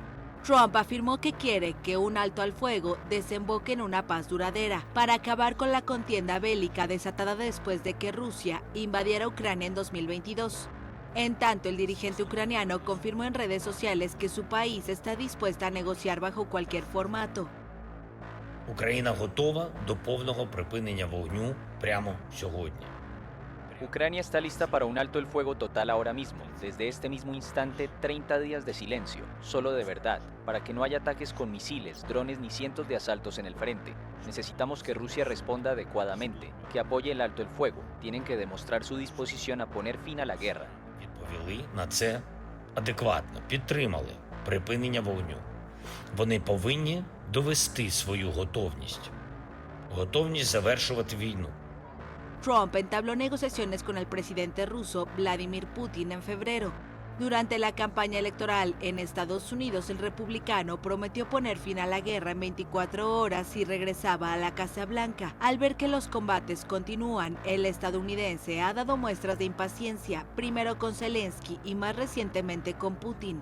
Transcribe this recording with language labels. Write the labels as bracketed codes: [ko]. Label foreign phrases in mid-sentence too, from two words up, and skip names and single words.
[es] Trump afirmó que quiere que un alto al fuego desemboque en una paz duradera para acabar con la contienda bélica desatada después de que Rusia invadiera Ucrania en 2022. En tanto, el dirigente ucraniano confirmó en redes sociales que su país está dispuesta a negociar bajo cualquier formato. [uk] Україна готова до повного припинення вогню прямо сьогодні. [es] Ucrania está lista para un alto el fuego total ahora mismo, desde este mismo instante 30 días de silencio, solo de verdad, para que no haya ataques con misiles, drones ni cientos de asaltos en el frente. Necesitamos que Rusia responda adecuadamente, que apoye el alto el fuego, tienen que demostrar su disposición a poner fin a la guerra. [uk] Відповіли на це адекватно, підтримали припинення вогню. Вони повинні довести свою готовність завершувати війну. [es] Trump entabló negociaciones con el presidente ruso Vladimir Putin en febrero. Durante la campaña electoral en Estados Unidos, el republicano prometió poner fin a la guerra en 24 horas si regresaba a la Casa Blanca. Al ver que los combates continúan, el estadounidense ha dado muestras de impaciencia, primero con Zelensky y más recientemente con Putin.